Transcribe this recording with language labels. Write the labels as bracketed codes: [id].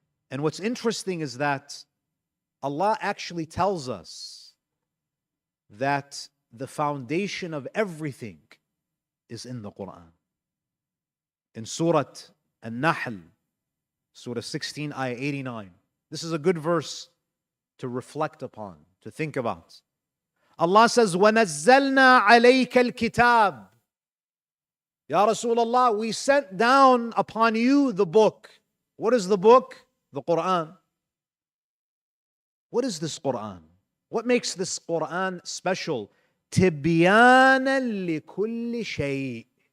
[en] And what's interesting is that Allah actually tells us that the foundation of everything is in the Quran. In Surah An-Nahl, Surah 16, Ayah 89. This is a good verse to reflect upon, to think about. Allah says, [ar] وَنَزَّلْنَا عَلَيْكَ الْكِتَابِ. [en] Ya Rasulullah, we sent down upon you the book. What is the book? The Quran. What is this Quran? What makes this Quran special? [ar] تِبْيَانًا لِكُلِّ شَيْءٍ.